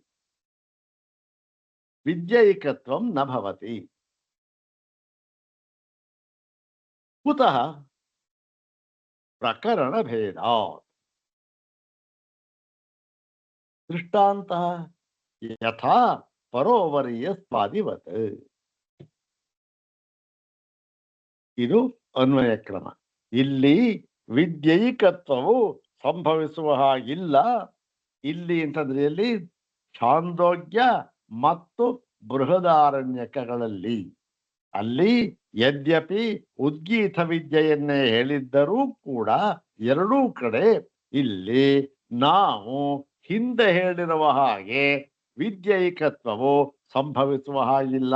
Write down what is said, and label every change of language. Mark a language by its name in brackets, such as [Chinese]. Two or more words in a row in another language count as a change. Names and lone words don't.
[Sanskrit] विद्यैकत्वं न भवति। कुतः? प्रकरणभेदात्। दृष्टान्तः यथा परोवर्यस्वादिवत्। [Kannada] ಇದು ಅನ್ವಯ ಕ್ರಮ. ಇಲ್ಲಿ ವಿದ್ಯೈಕತ್ವವು ಸಂಭವಿಸುವ ಹಾಗಿಲ್ಲ. ಇಲ್ಲಿ ಅಂತಂದ್ರೆ ಇಲ್ಲಿ ಛಾಂದೋಗ್ಯ ಮತ್ತು ಬೃಹದಾರಣ್ಯಕಗಳಲ್ಲಿ ಅಲ್ಲಿ ಯದ್ಯಪಿ ಉದ್ಗೀತ ವಿದ್ಯೆಯನ್ನೇ ಹೇಳಿದ್ದರೂ ಕೂಡ ಎರಡೂ ಕಡೆ ಇಲ್ಲಿ ನಾವು ಹಿಂದೆ ಹೇಳಿರುವ ಹಾಗೆ ವಿದ್ಯೈಕತ್ವವು ಸಂಭವಿಸುವ ಹಾಗಿಲ್ಲ.